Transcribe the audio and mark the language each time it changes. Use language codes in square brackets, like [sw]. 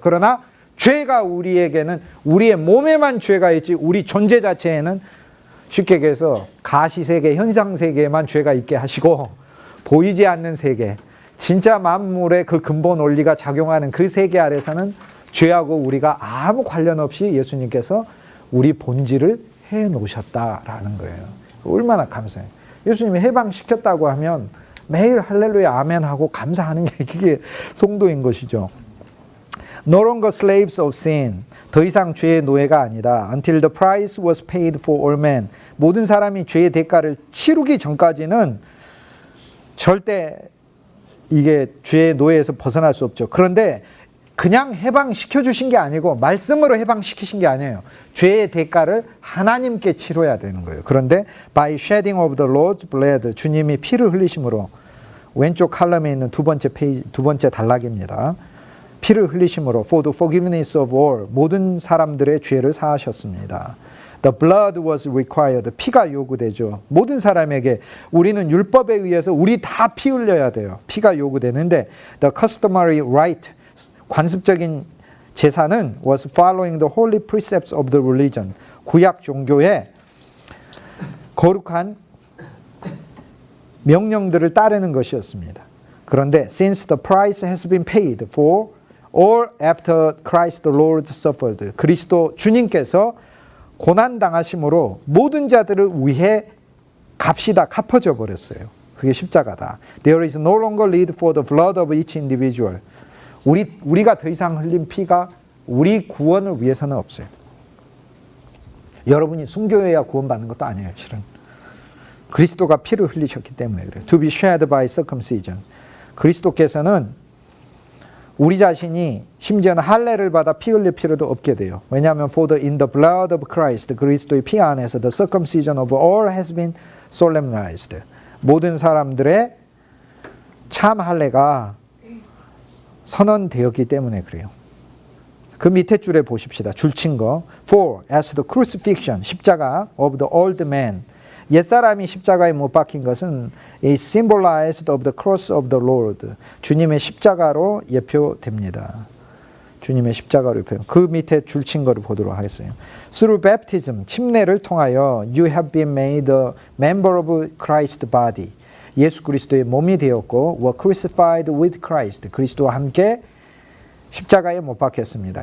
[ko] 그러나 죄가 우리에게는 우리의 몸에만 죄가 있지 우리 존재 자체에는 쉽게 얘기해서 가시세계, 현상세계에만 죄가 있게 하시고 보이지 않는 세계, 진짜 만물의 그 근본 원리가 작용하는 그 세계 아래서는 죄하고 우리가 아무 관련 없이 예수님께서 우리 본질을 해놓으셨다라는 거예요. 얼마나 감사해요. 예수님이 해방시켰다고 하면 매일 할렐루야 아멘 하고 감사하는 게 그게 성도인 것이죠. [en] No longer slaves of sin. [ko] 더 이상 죄의 노예가 아니다. [en] Until the price was paid for all men. [ko] 모든 사람이 죄의 대가를 치르기 전까지는 절대 이게 죄의 노예에서 벗어날 수 없죠. 그런데 그냥 해방시켜 주신 게 아니고 말씀으로 해방시키신 게 아니에요. 죄의 대가를 하나님께 치러야 되는 거예요. 그런데 [en] by shedding of the Lord's blood, [ko] 주님이 피를 흘리심으로, 왼쪽 칼럼에 있는 두 번째 단락입니다. 피를 흘리심으로 [en] for the forgiveness of all, [ko] 모든 사람들의 죄를 사하셨습니다. [en] The blood was required. [ko] 피가 요구되죠. 모든 사람에게. 우리는 율법에 의해서 우리 다 피 흘려야 돼요. 피가 요구되는데 [en] the customary rite, [ko] 관습적인 제사는 [en] was following the holy precepts of the religion. [ko] 구약 종교의 거룩한 명령들을 따르는 것이었습니다. 그런데 [en] since the price has been paid for all after Christ the Lord suffered, [ko] 그리스도 주님께서 고난 당하심으로 모든 자들을 위해 값이 다 갚아져 버렸어요. 그게 십자가다. [en] There is no longer need for the blood of each individual. [ko] 우리가 더 이상 흘린 피가 우리 구원을 위해서는 없어요. 여러분이 순교해야 구원받는 것도 아니에요. 실은 그리스도가 피를 흘리셨기 때문에 그래요. [en] To be shed by circumcision. [ko] 그리스도께서는 우리 자신이 심지어는 할례를 받아 피 흘릴 필요도 없게 돼요. 왜냐하면 [en] for in the blood of Christ, [ko] 그리스도의 피 안에서 [en] the circumcision of all has been solemnized. [ko] 모든 사람들의 참 할례가 선언되었기 때문에 그래요. 그 밑에 줄에 보십시다. 줄친 거. [en] For as the crucifixion, [ko] 십자가 [en] of the old man, [ko] 옛사람이 십자가에 못 박힌 것은 [en] is symbolized of the cross of the Lord. [ko] 주님의 십자가로 예표됩니다. 주님의 십자가로 예표. 그 밑에 줄친 거를 보도록 하겠어요. [en] Through baptism, [ko] 침례를 통하여 [en] you have been made a member of Christ's body. [ko] 예수 그리스도의 몸이 되었고 [en] were crucified with Christ. [ko] 그리스도와 함께 십자가에 못 박혔습니다.